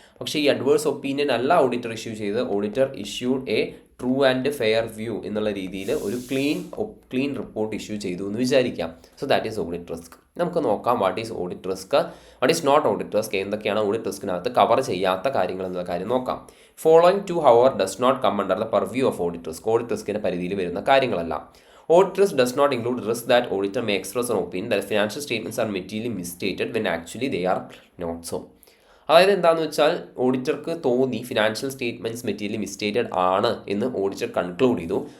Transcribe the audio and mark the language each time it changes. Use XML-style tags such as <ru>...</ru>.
<ml>പക്ഷേ ഈ adverse opinion അല്ല ഓഡിറ്റർ ഇഷ്യൂ ചെയ്ത്.</ml> <en>auditor issued a true and fair view</en> <ml>എന്നുള്ള രീതിയിൽ ഒരു ക്ലീൻ റിപ്പോർട്ട് ഇഷ്യൂ ചെയ്തു എന്ന് വിചാരിക്കാം.</ml> <en>So that is audit risk.</en> <ml>നമുക്ക് നോക്കാം</ml> <en>what is audit risk,</en> <ml>what is not audit risk, എന്തൊക്കെയാണ് ഓഡിറ്റ് റിസ്കിനകത്ത് കവർ ചെയ്യാത്ത കാര്യങ്ങൾ എന്നുള്ള കാര്യം നോക്കാം.</ml> <en>Following to our does not come under the purview of audit risk.</en> <ml>Audit റിസ്കിൻ്റെ പരിധിയിൽ വരുന്ന കാര്യങ്ങളല്ല.</ml> <en>Audit risk does not include risk that auditor may express an opinion that financial statements are materially misstated when actually they are not so.</en> <ml>അതായത് എന്താണെന്ന് വെച്ചാൽ ഓഡിറ്റർക്ക് തോന്നി financial statements materially മിസ്റ്റേറ്റഡ് ആണ് എന്ന് auditor conclude ചെയ്തു.</ml>